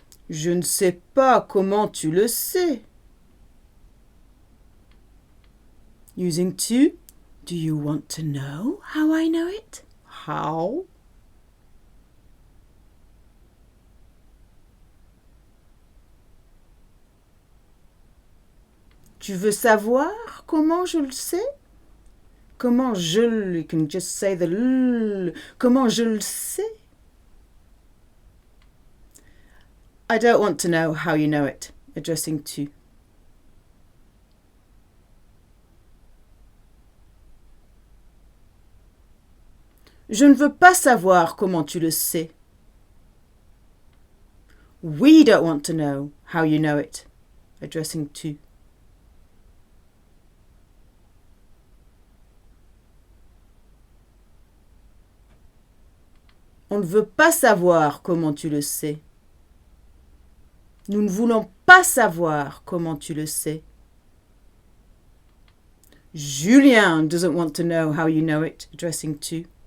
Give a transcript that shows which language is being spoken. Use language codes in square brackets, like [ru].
[fr] Je ne sais pas comment tu le sais. [en] Using to, do you want to know how I know it? How? [fr] Tu veux savoir comment je le sais? Comment je, [en] you can just say the l. [fr] Comment je le sais? [en] I don't want to know how you know it, addressing to. [fr] Je ne veux pas savoir comment tu le sais. [en] We don't want to know how you know it, addressing to. [fr] On ne veut pas savoir comment tu le sais. Nous ne voulons pas savoir comment tu le sais. [en] Julien doesn't want to know how you know it, addressing to.